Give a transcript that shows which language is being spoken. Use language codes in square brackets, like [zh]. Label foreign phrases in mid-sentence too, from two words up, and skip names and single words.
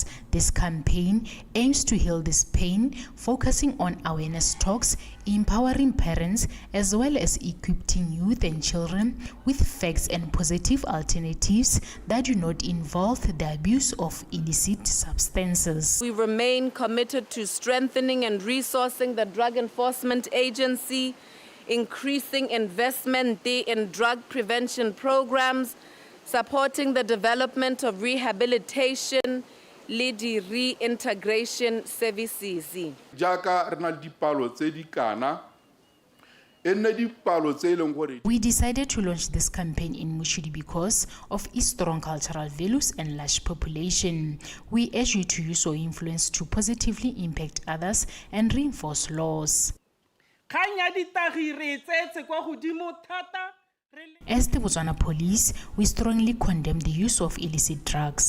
[en] This campaign aims to heal this pain, focusing on awareness talks, empowering parents, as well as equipping youth and children with facts and positive alternatives that do not involve the abuse of illicit substances. We remain committed to strengthening and resourcing the Drug Enforcement Agency, increasing investment in drug prevention programs, supporting the development of rehabilitation, [tn] le di [en] reintegration services. [tn] Jaaka re na le dipalo tse di kana enne dipalo tse leng gore [en] We decided to launch this campaign in Mushidi because of its strong cultural values and large population. We urge you to use your influence to positively impact others and reinforce laws. As the Botswana Police, we strongly condemn the use of illicit drugs.